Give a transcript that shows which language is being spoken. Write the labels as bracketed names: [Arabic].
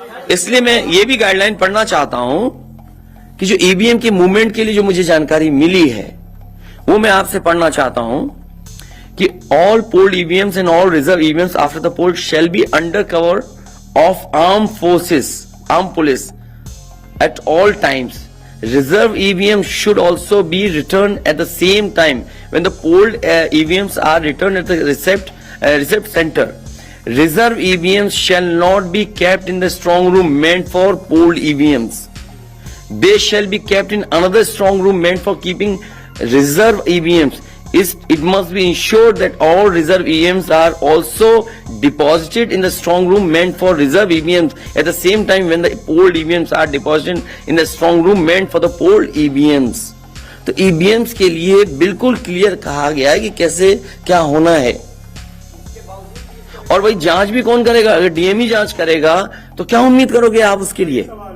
[Hindi] इसलिए मैं ये भी गाइडलाइन पढ़ना चाहता हूं कि जो ईवीएम के मूवमेंट के लिए जो मुझे जानकारी मिली है, वो मैं आपसे पढ़ना चाहता हूं कि [English] All polled EVMs and all reserve EVMs after the poll shall be under cover of armed forces, armed police at all times. Reserve EVMs should also be returned at the same time when the polled EVMs are returned at the receipt center. Reserve EVMs shall not be kept in the strong room meant for polled EVMs. They shall be kept in another strong room meant for keeping reserve EVMs. It must be ensured that all reserve EVMs are also deposited in the strong room meant for reserve EVMs at the same time when the polled EVMs are deposited in the strong room meant for the polled EVMs. [Hindi] तो EVMs के लिए बिल्कुल clear कहा गया है कि कैसे क्या होना है। और भाई जांच भी कौन करेगा? अगर डीएम ही जांच करेगा तो क्या उम्मीद करोगे आप उसके लिए?